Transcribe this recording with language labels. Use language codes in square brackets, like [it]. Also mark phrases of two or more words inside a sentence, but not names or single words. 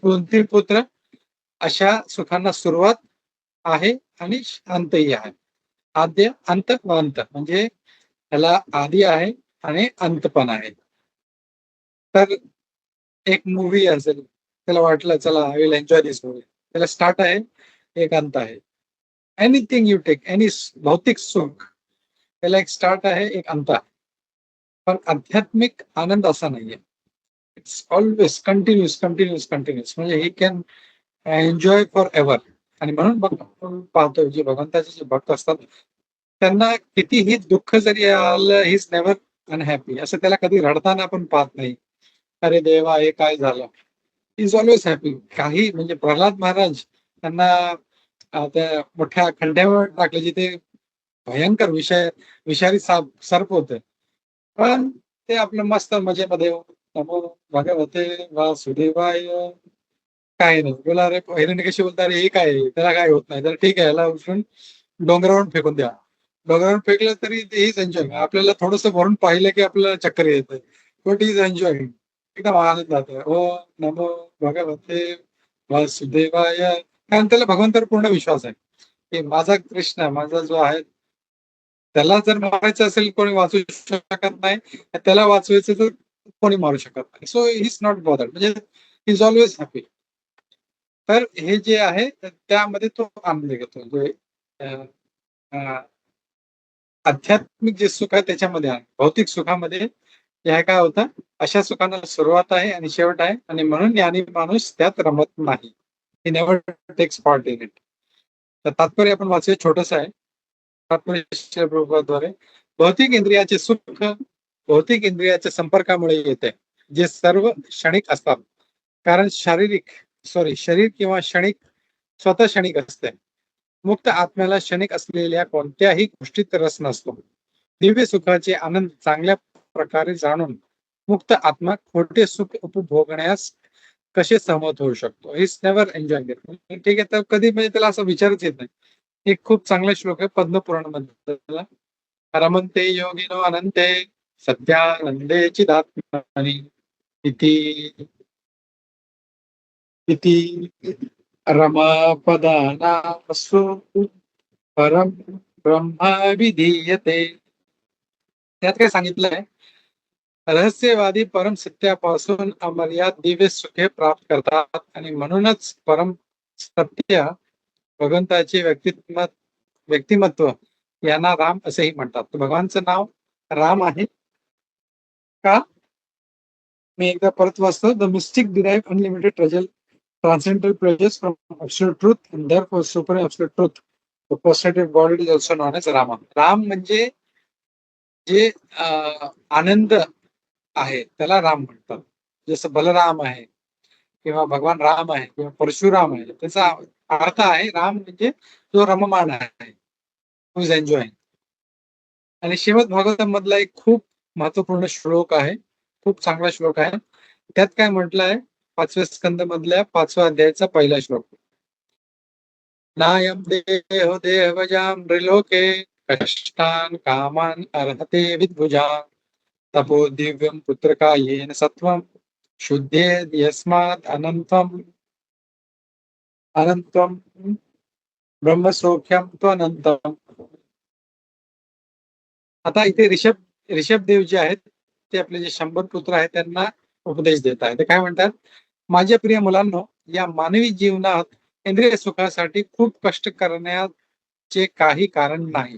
[mr] कुंती पुत्र अशा सुखांना सुरुवात आहे आणि अंतही आहे. आद्य अंत व अंत, म्हणजे त्याला आधी आहे आणि अंत पण आहे. तर एक मूवी असेल, त्याला वाटलं चला [en] I will enjoy this movie, [mr] त्याला स्टार्ट आहे, एक अंत आहे. [en] anything you take, any [mr] भौतिक सुख, त्याला एक स्टार्ट आहे, एक अंत आहे. पण आध्यात्मिक आनंद असा नाहीये. [en] it's always continuous continuous continuous, [mr] म्हणजे [en] he can enjoy for ever. [mr] आणि म्हणून पाहतोय जे भगवंताचे जे भक्त असतात त्यांना कितीही दुःख जरी आलं, [en] he is never unhappy. [mr] असं त्याला कधी रडताना आपण पाहत नाही, अरे देवा हे काय झालं. [en] is always happy. [mr] काही म्हणजे प्रल्हाद महाराज त्यांना त्या मोठ्या खड्ड्यावर टाकले जिथे भयंकर विषारी सर्प होते, पण ते आपलं मस्त मजेमध्ये [sa] नमो भगवते वासुदेवाय, [mr] काय नाही बोला. रे हिरण्य कशी बोलता, अरे हे काय, त्याला काय होत नाही, तर ठीक आहे याला उचलून डोंगरावरून फेकून द्या. डोंगरावरून फेकलं तरी [en] is enjoy. [mr] आपल्याला थोडस भरून पाहिलं की आपल्याला चक्कर येते, [en] but is enjoy, [mr] एकदम आनंदात. [sa] ओ नमो भगवते वासुदेवाय, [mr] कारण त्याला भगवंतावर पूर्ण विश्वास आहे की माझा कृष्ण, माझा जो आहे त्याला जर मारायचं असेल कोणी वाचू शकत नाही, त्याला वाचवायचं तर कोणी मारू शकत नाही. [en] so he is not bothered, [mr] म्हणजे [en] is always happy. [mr] तर हे जे आहे त्यामध्ये तो आनंद घेतो. म्हणजे आध्यात्मिक जे सुख आहे त्याच्यामध्ये आहे, भौतिक सुखामध्ये हे काय होतं, अशा सुखांना सुरुवात आहे आणि शेवट आहे, आणि म्हणून ज्ञानी माणूस त्यात रमत नाही. [en] he never takes part in it. [mr] तर तात्पर्य आपण वाचूया, छोटस आहे. तात्पर्य भौतिक इंद्रियाचे सुख भौतिक इंद्रियाच्या संपर्कामुळे येते, जे सर्व क्षणिक असतात. कारण शरीर किंवा क्षणिक स्वतः क्षणिक असते. मुक्त आत्म्याला क्षणिक असलेल्या कोणत्याही गोष्टीत रस नसतो. दिव्य सुखाचे आनंद चांगल्या प्रकारे जाणून मुक्त आत्मा खोटे सुख उपभोगण्यास कसे सहमत होऊ शकतो. [en] is never enjoy it. [mr] ठीक आहे, तर कधी म्हणजे त्याला असं विचारच येत नाही. एक खूप चांगला श्लोक आहे पद्मपुराण मध्ये, [sa] रमन्ते योगिनो अनंते सत्यानंदे चिदात्मनि इति इति रमापदानामसु परम ब्रह्म विधीयते. [mr] त्यात काय सांगितलंय, रहस्यवादी परम सत्यापासून अमर्याद दिव्य सुखे प्राप्त करतात आणि म्हणूनच परम सत्य भगवंताचे व्यक्तिमत्व यांना राम असेही म्हणतात. तर भगवानचं नाव राम आहे का? मी एकदा परत वाचतो. [en] the mystic derive unlimited transcendental pleasures from Absolute Truth and therefore Super Absolute Truth. the personative God is also known as Rama. [mr] राम म्हणजे जे आनंद आहे त्याला राम म्हणतात. जसं बलराम आहे किंवा भगवान राम आहे किंवा परशुराम आहे, त्याचा अर्थ आहे राम म्हणजे जो रममाण आहे, [en] who is enjoying. [mr] आणि श्रीमद भागवतम मधला एक खूप महत्वपूर्ण श्लोक आहे, खूप चांगला श्लोक आहे. त्यात काय म्हटलं आहे? 5व्या स्कंद मधल्या 5व्या अध्यायाचा पहिला श्लोक. [sa] नायम देहो देहवजाम त्रिलोके कष्टान कामान अर्हते विद्भुजाम तपो दिव्यम पुत्रकायेन सत्वम शुद्धेद यस्मात् अनंतम ब्रह्मसौख्यम त्वनंतम. [mr] आता इथे ऋषभ देव जे आहेत ते आपले जे 100 पुत्र आहेत त्यांना उपदेश देत आहेत. ते काय म्हणतात? माझ्या प्रिय मुलांनो, या मानवी जीवनात इंद्रिय सुखासाठी खूप कष्ट करण्याचे काही कारण नाही.